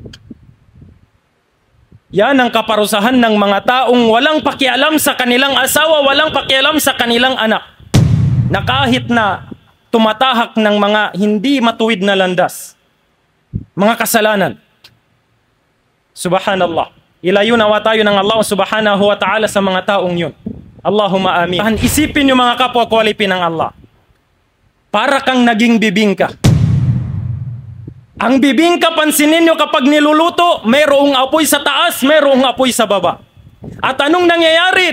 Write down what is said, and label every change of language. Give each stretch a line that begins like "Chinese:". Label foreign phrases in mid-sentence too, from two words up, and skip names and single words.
Filipino: Yan ang kaparusahan ng mga taong walang pakialam sa kanilang asawa, walang pakialam sa kanilang anak, na kahit na tumatahak ng mga hindi matuwid na landas, mga kasalanan. Subhanallah. Ilayo nawa tayo ng Allah
Arabic: سبحانه وتعالى
Filipino: sa mga taong yun.
Arabic: اللهم آمين.
Filipino: Isipin yung mga kapwa kwalipi ng Allah. Para kang naging bibingka. Ang bibingka, pansinin nyo kapag niluluto, mayroong apoy sa taas, mayroong apoy sa baba. At anong nangyayari?